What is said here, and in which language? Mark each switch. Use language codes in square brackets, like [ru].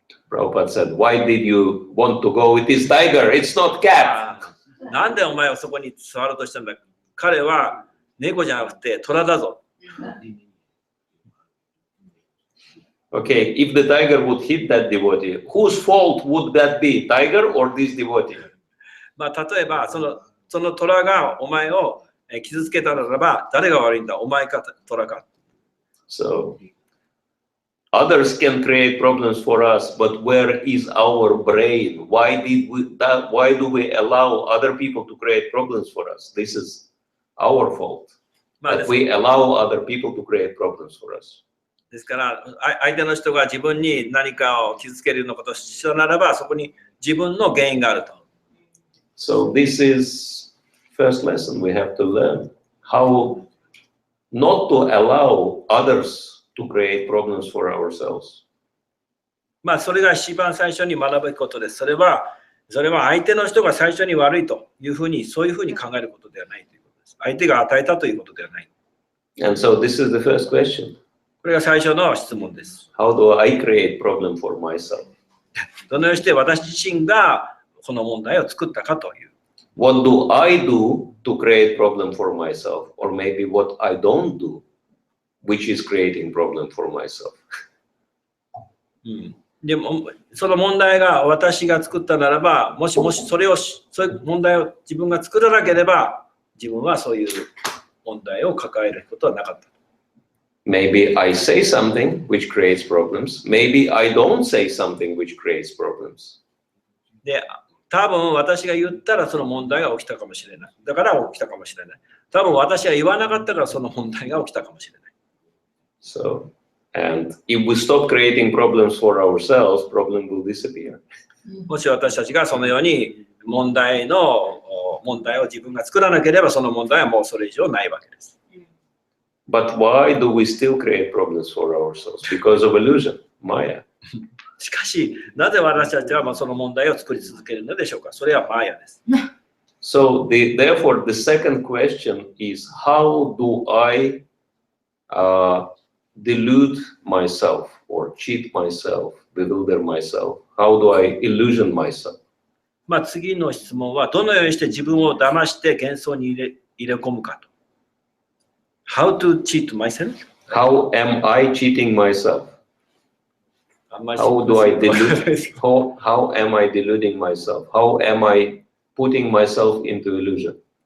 [en] Prabhupada said, "Why did you want to go with this tiger? It's not cat." [ja] なんでお前はそこに触ろうとしたんだ。彼は猫じゃなくて虎だぞ。 [en] Okay, if the tiger would hit that devotee, whose fault would that be, tiger or this devotee? [ja] まあ例えばその虎がお前を傷つけたならば誰が悪いんだ、お前か虎か。 [en] So others can create problems for us, but where is our brain? Why do we allow other people to create problems for us? This is our fault. That we allow other people to create problems for us. [ja] ですから相手の人が自分に何かを傷つけるようなことをしたならばそこに自分の原因があると。 [en] So this is first lesson we have to learn how not to allow others to create problems for ourselves. [ja] まあそれが一番最初に学ぶべきことです。それは相手の人が最初に悪いというふうにそういうふうに考えることではないということです。相手が与えたということではない。 [en] And so this is the first question. [ja] これが最初の質問です。 [en] How do I create problem for myself? [ja] どのようにして私自身がこの問題を作ったかという。 [en] What do I do to create problem for myself? Or maybe what I don't do, which is creating problem for myself. [ja] でもその問題が私が作ったならば、もしそういう問題を自分が作らなければ、自分はそういう問題を抱えることはなかった。 [en] Maybe I say something which creates problems. Maybe I don't say something which creates problems. [ja] で、多分私が言ったらその問題が起きたかもしれない。だから起きたかもしれない。多分私が言わなかったからその問題が起きたかもしれない。 [en] So, and if we stop creating problems for ourselves, problem will disappear. [ja] もし私たちがそのように問題を自分が作らなければその問題はもうそれ以上ないわけです。 [en] But why do we still create problems for ourselves? Because of illusion, Maya. [ja] しかし、なぜ私たちはその問題を作り続けるのでしょうか。それはマヤです。 [en] So, therefore, the second question is, how do I delude myself or cheat myself, bewilder myself? How do I illusion myself? [ja] 次の質問は、どのようにして自分を騙して幻想に入れ込むかと。 [en] How to cheat myself? How am I cheating myself? How do I delude? How am I deluding myself? How am I putting myself into illusion?